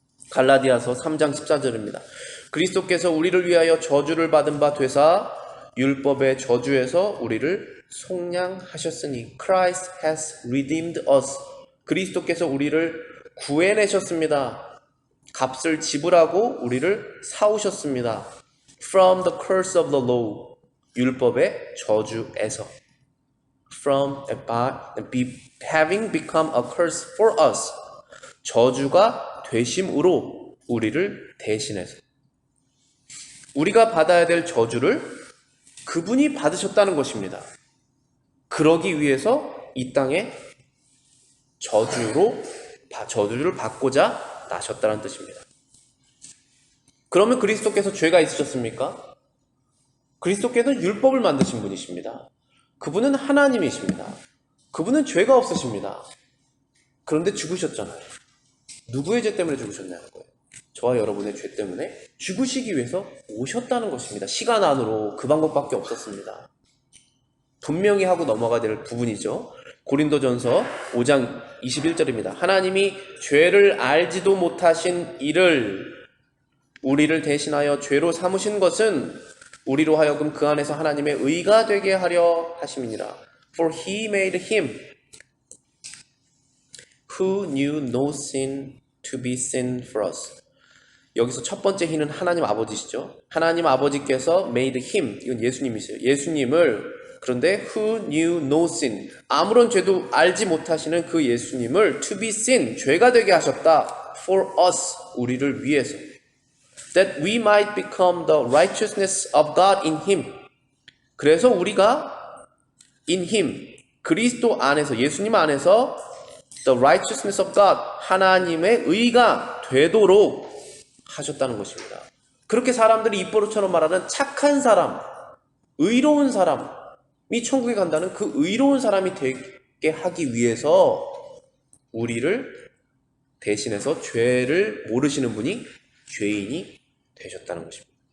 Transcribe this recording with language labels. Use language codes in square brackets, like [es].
[ko] 갈라디아서 3장 14절입니다. 그리스도께서 우리를 위하여 저주를 받은 바 되사 율법의 저주에서 우리를 속량하셨으니 [en] Christ has redeemed us. [ko] 그리스도께서 우리를 구해내셨습니다. 값을 지불하고 우리를 사오셨습니다. [en] From the curse of the law. [ko] 율법의 저주에서. [en] From having become a curse for us. [ko] 저주가 되심으로 우리를 대신해서. 우리가 받아야 될 저주를 그분이 받으셨다는 것입니다. 그러기 위해서 이 땅에 저주를 받고자 나셨다는 뜻입니다. 그러면 그리스도께서 죄가 있으셨습니까? 그리스도께서는 율법을 만드신 분이십니다. 그분은 하나님이십니다. 그분은 죄가 없으십니다. 그런데 죽으셨잖아요. 누구의 죄 때문에 죽으셨냐는 거예요. 저와 여러분의 죄 때문에 죽으시기 위해서 오셨다는 것입니다. 시간 안으로 그 방법밖에 없었습니다. 분명히 하고 넘어가야 될 부분이죠. 고린도전서 5장 21절입니다. 하나님이 죄를 알지도 못하신 이를 우리를 대신하여 죄로 삼으신 것은 우리로 하여금 그 안에서 하나님의 의가 되게 하려 하심이니라. [en] For he made him who knew no sin to be sin for us. [ko] 여기서 첫 번째 he는 하나님 아버지시죠. 하나님 아버지께서 [en] made him, [ko] 이건 예수님이세요. 예수님을, 그런데 [en] who knew no sin, [ko] 아무런 죄도 알지 못하시는 그 예수님을 [en] to be sin, [ko] 죄가 되게 하셨다. [en] for us, [ko] 우리를 위해서. [en] That we might become the righteousness of God in him. [ko] 그래서 우리가 [en] in him, [ko] 그리스도 안에서, 예수님 안에서 [en] the righteousness of God, [ko] 하나님의 의가 되도록 하셨다는 것입니다. 그렇게 사람들이 입버릇처럼 말하는 착한 사람, 의로운 사람이 천국에 간다는 그 의로운 사람이 되게 하기 위해서 우리를 대신해서 죄를 모르시는 분이 죄인이 되셨다는 것입니다.